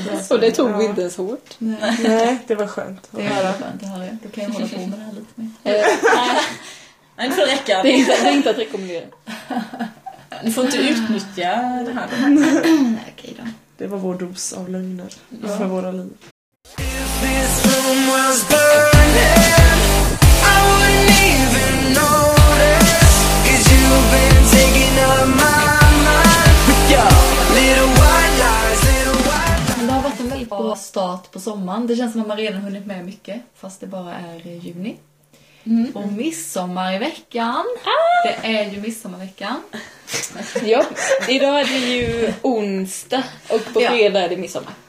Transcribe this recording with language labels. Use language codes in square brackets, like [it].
[sv] Och det tog vi inte ens hårt. Nej, det var skönt. Det var skönt att höra. Då kan jag hålla på med det här lite mer. Nej, det får räcka. Det är inte att rekommendera. Ni får inte utnyttja det här. Okej då. Det var vår dos av lögner för våra liv. [en] If this room was burning, I wouldn't even notice. 'Cause you've been taking up my mind with your little white lies, little white lies. [sv] Det har varit en väldigt bra start på sommaren. Det känns som att man redan hunnit med mycket, fast det bara är juni. Mm. Och midsommar i veckan. Det är ju midsommarveckan. Ja, idag är det ju onsdag och på fredag är det midsommar.